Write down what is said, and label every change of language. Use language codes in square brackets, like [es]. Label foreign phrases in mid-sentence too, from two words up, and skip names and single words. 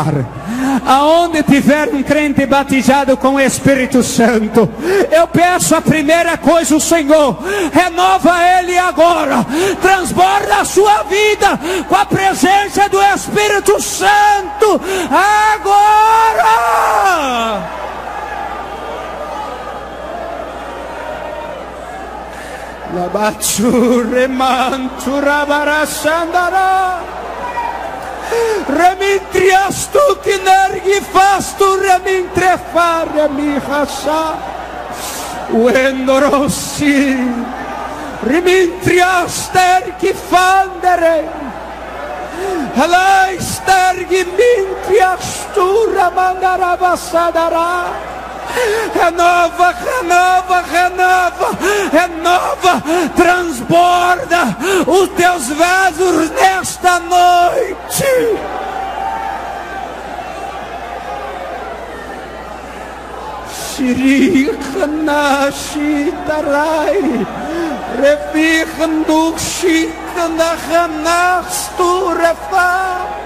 [pt] Aonde tiver um crente batizado com o Espírito Santo, eu peço a primeira coisa, o Senhor renova ele agora, transborda a sua vida com a presença do Espírito Santo agora. Labatsure mantura barasandara, remintrias tu kinergi fastu remintrefare mi hasa, uendorossi, remintrias terki fandere, halais tergi mintrias tu ramandara basadara. Renova, renova, renova, renova, transborda os teus vasos nesta noite. Shirikhanashitarai, Revikhandushikhanahanasturefa.